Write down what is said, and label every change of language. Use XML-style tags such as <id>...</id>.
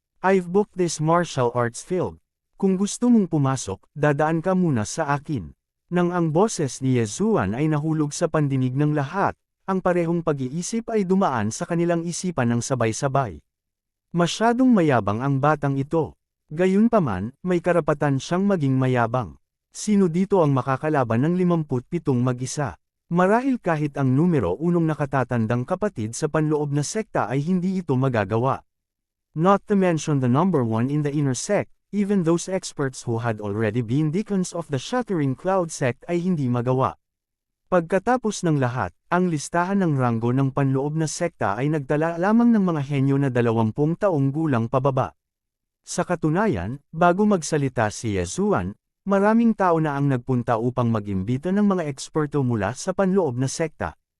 <en>I've booked this martial arts field.</en> <tl>Kung gusto mong pumasok, dadaan ka muna sa akin. Nang ang boses ni Yezuan ay nahulog sa pandinig ng lahat, ang parehong pag-iisip ay dumaan sa kanilang isipan ng sabay-sabay. Masyadong mayabang ang batang ito. Gayunpaman, may karapatan siyang maging mayabang. Sino dito ang makakalaban ng 57 mag-isa? Marahil kahit ang numero 1 nakatatandang kapatid sa panloob na sekta ay hindi ito magagawa.</tl> <en>Not to mention the number 1 in the inner sect, even those experts who had already been deacons of the Shattering Cloud Sect</en> <tl>ay hindi magawa. Pagkatapos ng lahat, ang listahan ng ranggo ng panloob na sekta ay nagtala lamang ng mga henyo na 20 taong gulang pababa. Sa katunayan, bago magsalita si Yezuan, maraming tao na ang nagpunta upang mag-imbita ng mga eksperto mula sa panloob na sekta.</tl>